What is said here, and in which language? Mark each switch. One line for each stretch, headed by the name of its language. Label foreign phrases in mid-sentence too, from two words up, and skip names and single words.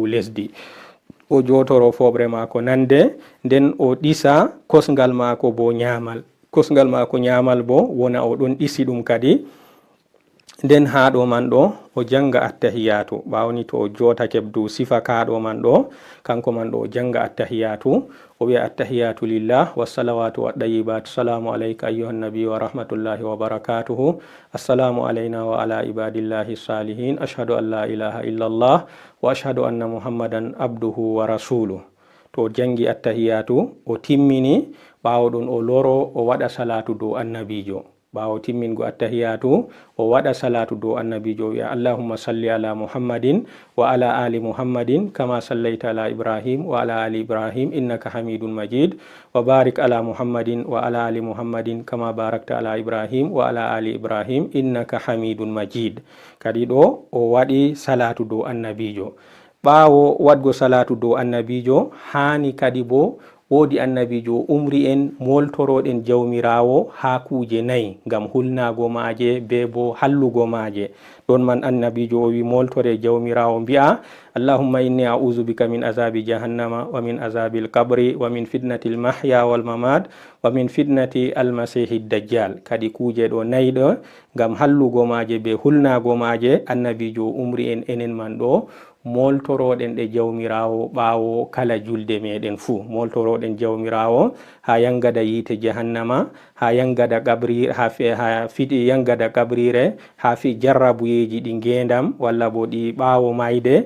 Fula: lesdi o jotoro foɓre mako nande nden o ɗisa kosngal mako bo nyamal kosngal mako nyamal bo wona o ɗon ɗisi ɗum kadi nden haɗo man ɗo o janga attahiyatu ɓawni to o jotake dow sifa kaɗo man ɗo kanko man ɗo o janga attahiyatu o wi'a
Arabic: التحيات لله والصلوات والطيبات السلام عليك أيها النبي ورحمة الله وبركاته السلام علينا وعلى عباد الله الصالحين أشهد أن لا إله إلا الله وأشهد أن محمدا عبده ورسوله.
Fula: To o jangi attahiyatu o timmini ɓawo ɗon o loro o waɗa salatu dow annabijo. ɓawo timmingo attahiyatu o waɗa salatu dow annabijo wi'a
Arabic: اللهم صل على محمد وعلى آل محمد كما صليت على إبراهيم وعلى آل إبراهيم إنك حميد مجيد وبارك على محمد وعلى آل محمد كما باركت على إبراهيم وعلى آل إبراهيم إنك حميد مجيد.
Fula: Kadi ɗo o waɗi salatu dow annabijo. ɓawo waɗgo salatu dow annabijo hani kadi bo wodi annabijo umri en moltoroɗen jawmirawo ha kuje nayi ngam hulnago maje be bo hallugo maje. ɗon man annabijo o wi moltore jawmirawo mbi'a
Arabic: اللهم إني أعوذ بك من عذاب جهنم ومن عذاب القبر ومن فتنة المحيا والممات ومن فتنة المسيح الدجال.
Fula: kadi kuje ɗo nayi ɗo ngam hallugo maje be hulnago maje annabijo umri en enen man ɗo moltoroɗen ɗe jawmirawo ɓawo kala julde meɗen fuu. moltoroɗen jawmirawo ha yangada yite jahannama, ha yangada kabri, ha fiɗi yangada kabrire, ha fi jarrabuyeji ɗi ngendam walla bo ɗi ɓawo mayde.